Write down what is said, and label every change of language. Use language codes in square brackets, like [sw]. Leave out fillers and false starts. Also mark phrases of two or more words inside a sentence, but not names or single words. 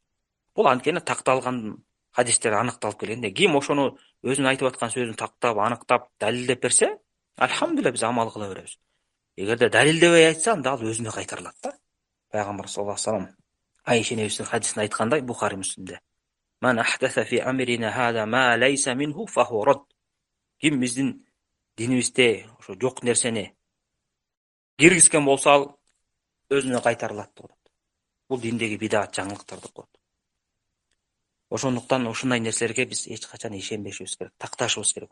[ky] Бул анткени такталган хадистер аныкталып келгенде, ким ошону өзүнүн айтып аткан сөзүн тактап, аныктап, далилдеп берсе, альхамдулилля биз амал кыла беребиз. Эгерде далилдебей айтса, анда ал өзүнө кайтарылат да. Пайгамбар [ar] صلى الله عليه وسلم [ky] Айша небисинин хадисинде айткандай, Бухари Муслимде: [ar] "من أحدث في أمرنا هذا ما ليس منه فهو رد." [ky] Ким биздин динибизде ошо жок нерсени киргизген болсо, ал өзүнө кайтарылат деп атат. Бул диндеги бидат, жаңылыктарды коет. Ошондуктан ушундай нерселерге биз эч качан ишенбешибиз керек, такташыбыз керек.